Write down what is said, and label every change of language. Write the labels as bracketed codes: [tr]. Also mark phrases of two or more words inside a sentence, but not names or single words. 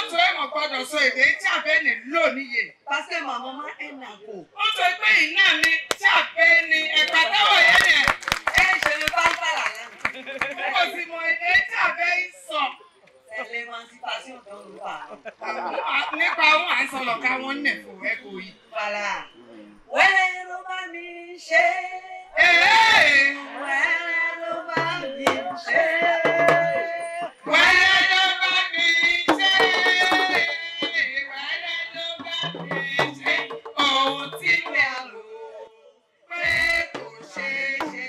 [fr] Parce que ma maman est nago. Et je ne parle pas la langue. C'est l'émancipation dont nous parlons. Voilà. [yo] Wẹ́rẹ́ bá mi ṣe. Wẹ́rẹ́ bá mi ṣe. Wẹ́rẹ́ bá mi ṣe. Wẹ́rẹ́ bá mi ṣe. Ohun tí mi à lò pé kò ṣeé ṣe.